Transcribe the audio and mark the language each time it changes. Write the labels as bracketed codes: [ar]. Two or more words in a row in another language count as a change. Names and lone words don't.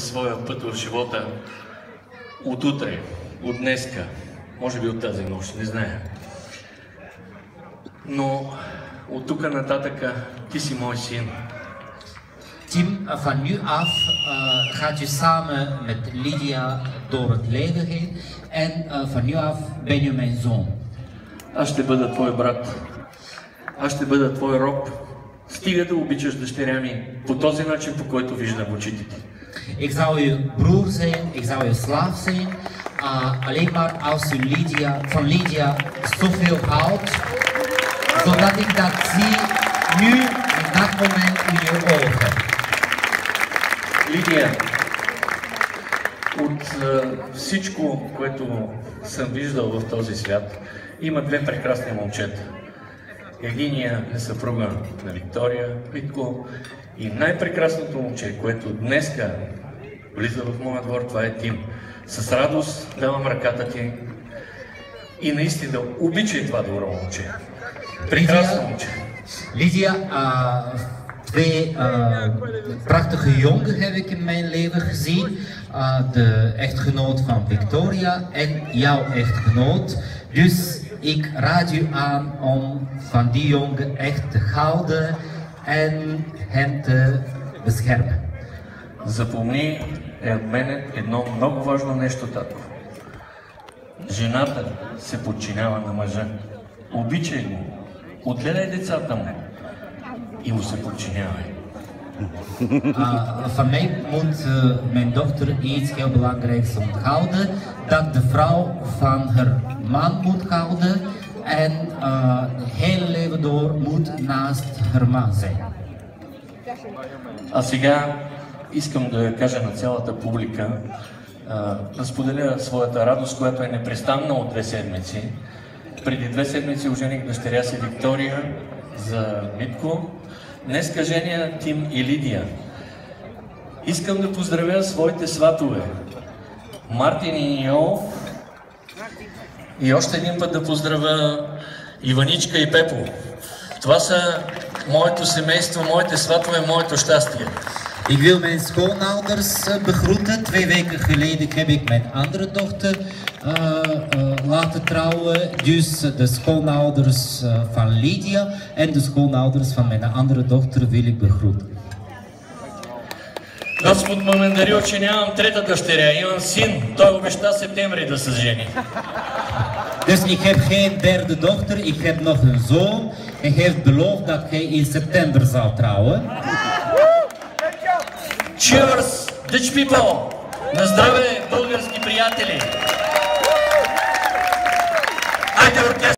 [bg] своя път в живота от утре, от днеска, може би от тази нощ, не зная. Но от тук нататъка ти си мой син. [nl] Tim, van nu af gaat je samen met Lydia door het leven heen en van nu af ben je mijn zoon. [bg] Аз ще бъда твой брат. Аз ще бъда твой роб. Стига да обичаш дъщеря ми по този начин, по който виждам очите ти. [nl] Ik zou je broer zijn, ik zou je slaaf zijn, alleen maar als u van Lydia zoveel houdt, zodat ik dat zie nu in dat moment in je ogen. [bg] Лидия, от всичко, което съм виждал в този свят, има две прекрасни момчета. Единия е съпруга на Виктория Витко и най-прекрасното момче, което днеска влиза в моя двор, това е Тим. С радост давам ръката ти и наистина обичай това добро момче. Прекрасно момче. [nl] Lydia, twee prachtige jongen heb ik in mijn leven gezien. De echtgenoot van Victoria en jouw echtgenoot. Dus ik raad u aan om van die jongen echt te houden en hen te beschermen. [bg] Запомни от мен едно много важно нещо, татко. Жената се подчинява на мъжа. Обичай го, отгледай децата му и му се подчинявай. [nl] Van mij moet mijn dochter iets heel belangrijks onthouden. Dat de vrouw van haar man moet houden en het hele leven door moet naast haar man zijn. [bg] А сега искам да кажа на цялата публика, да споделя своята радост, която е непрестанна от 2 седмици. Преди 2 седмици ожених дъщеря си Виктория за Митко. Днеска женя Тим и Лидия. Искам да поздравя своите сватове, Мартин и Нио, и още един път да поздравя Иваничка и Пепо. Това са моето семейство, моите сватове, моето щастие. [nl] Ik wil mijn schoonouders begroeten. 2 weken geleden heb ik mijn andere dochter laten trouwen. Dus de schoonouders van Lydia en de schoonouders van mijn andere dochter wil ik begroeten. [bg] Господ ме мандарил, че нямам трета дъщеря, имам син. Той обеща септември да се жени. [nl] Dus ik heb geen derde dochter, ik heb nog een zoon. Hij heeft beloofd dat hij in september zal trouwen. [en] Cheers, Dutch people! [bg] На здраве, български приятели! Айде, оркестър!